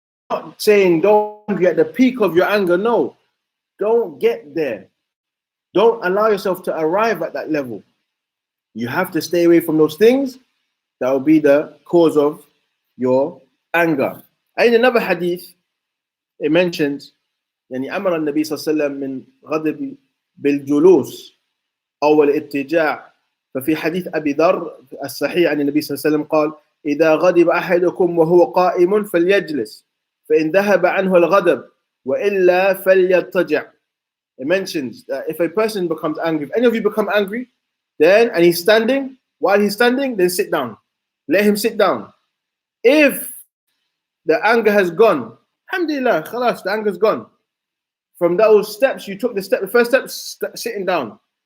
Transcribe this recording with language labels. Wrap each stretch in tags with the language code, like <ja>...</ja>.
<en>Not saying don't get the peak of your anger. No, don't get there. Don't allow yourself to arrive at that level. You have to stay away from those things that will be the cause of your anger. And in another hadith, it mentions</en> <ar>يعني أمر النبي صلى الله عليه وسلم من غضب بالجلوس أو الاتجاع. ففي حديث أبي ذر الصحيح عن النبي صلى الله عليه وسلم قال إذا غضب أحدكم وهو قائم فليجلس فإن ذهب عنه الغضب وإلا فليضطجع.</ar> <en>It mentions that if a person becomes angry, if any of you become angry, then and he's standing, while he's standing, then sit down. Let him sit down. If the anger has gone, alhamdulillah, khalas, the anger's gone. From those steps, you took the first step, sitting down.</en>